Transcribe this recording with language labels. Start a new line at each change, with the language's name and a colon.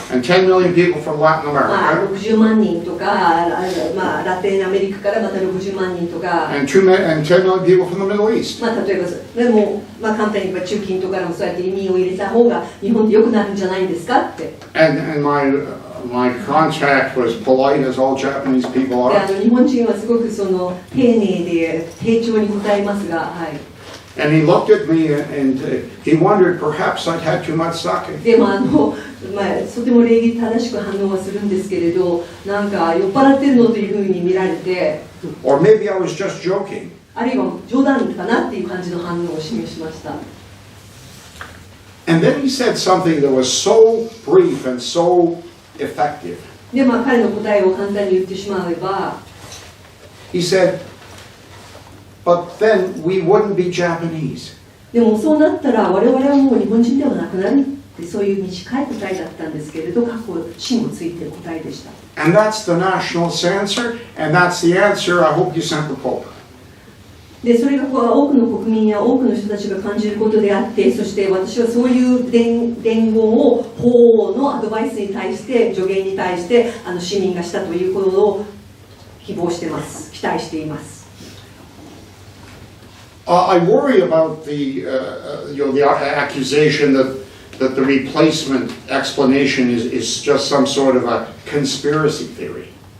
English: and 10 million people from Latin America,
Japanese: 60万人とか、ラテンアメリカからまた60万人とか、
English: and 10 million people from the Middle East.
Japanese: 例えばでも、簡単に言えば中近東からもそうやって移民を入れた方が日本って良くなるんじゃないんですかって。
English: And my contact was polite as all Japanese people are.
Japanese: で、日本人はすごく丁寧で丁重に答えますが、はい。
English: And he looked at me and he wondered perhaps I'd had too much sake.
Japanese: でもとても礼儀正しく反応はするんですけれど、なんか酔っ払ってるのというふうに見られて、
English: or maybe I was just joking.
Japanese: あるいは冗談かなっていう感じの反応を示しました。
English: And then he said something that was so brief and so effective.
Japanese: で、彼の答えを簡単に言ってしまえば、
English: he said, but then we wouldn't be Japanese.
Japanese: でもそうなったら我々はもう日本人ではなくなるってそういう短い答えだったんですけれど、過去芯をついている答えでした。
English: And that's the nationalist answer, and that's the answer I hope you sent the Pope.
Japanese: で、それが多くの国民や多くの人たちが感じることであって、そして私はそういう伝言を法のアドバイスに対して、助言に対して市民がしたということを希望してます、期待しています。
English: I worry about the accusation that the replacement explanation is just some sort of a conspiracy theory.